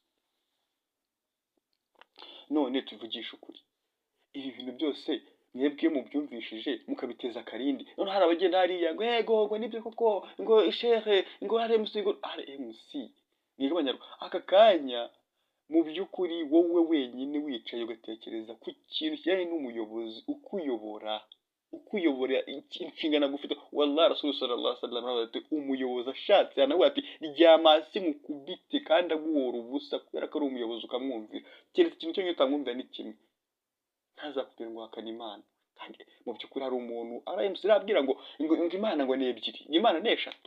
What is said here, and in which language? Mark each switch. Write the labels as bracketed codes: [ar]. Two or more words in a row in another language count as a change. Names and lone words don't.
[rw] None tuvugisha ukuri, ibi bintu byose mwebwe mubyumvishije mukabiteza akarindi, none hari abagenda hariya ngo yego ngo nibyo koko ngo ishehe ngo RMC niga abanyarwanda. Aka kanya mu by'ukuri wowe wenyine wicaye ugatekereza ku kintu kijyanye n'umuyobozi ukuyobora inshingano gufite, wallahi Rasul [ar] صلى الله عليه وسلم [rw] ati umuyobozi ashatse anavuga ati ryama hasi mukubite kandi aguhora ubusa, kubera ko ari umuyobozi ukamwumvira. Keretse ikintu cyo utamwumvira ni kimwe, ntazakubwira ngo hakana Imana. Kandi mu by'ukuri hari umuntu RMC arabwira ngo Imana ngo ni ebyiri, Imana ni eshatu.